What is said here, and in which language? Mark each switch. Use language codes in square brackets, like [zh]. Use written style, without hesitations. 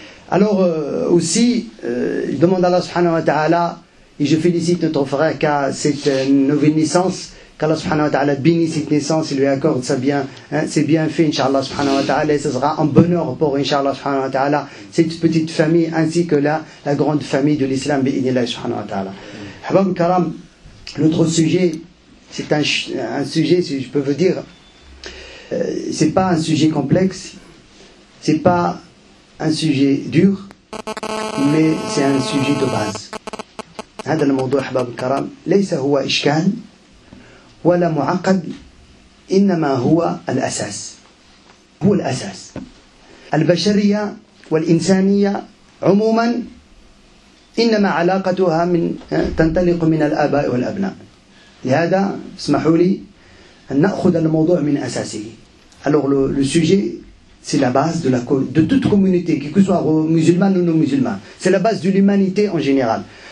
[fr] Alors aussi je demande à Allah subhanahu wa ta'ala, et je félicite notre frère qui a cette nouvelle naissance, qu'Allah subhanahu wa ta'ala bénisse cette naissance et lui accorde c'est bien fait Inch'Allah subhanahu wa ta'ala, et ce sera un bonheur pour Inch'Allah subhanahu wa ta'ala cette petite famille ainsi que la grande famille de l'islam bi'idhnillah subhanahu wa ta'ala. Habab al-Karam, notre sujet c'est un sujet, si je peux vous dire, c'est pas un sujet complexe, c'est pas un sujet dur, mais c'est un sujet de base. [ar] هذا الموضوع حباب الكرام ليس هو إشكال ولا معقد، إنما هو الأساس، هو الأساس. البشرية والإنسانية عموما إنما علاقتها تنطلق من الآباء والأبناء. لهذا اسمحوا لي أن نأخذ الموضوع من أساسه. [fr] Alors le sujet c'est la base de toute communauté, que soit musulmane ou non musulmane. C'est la base de l'humanité en général.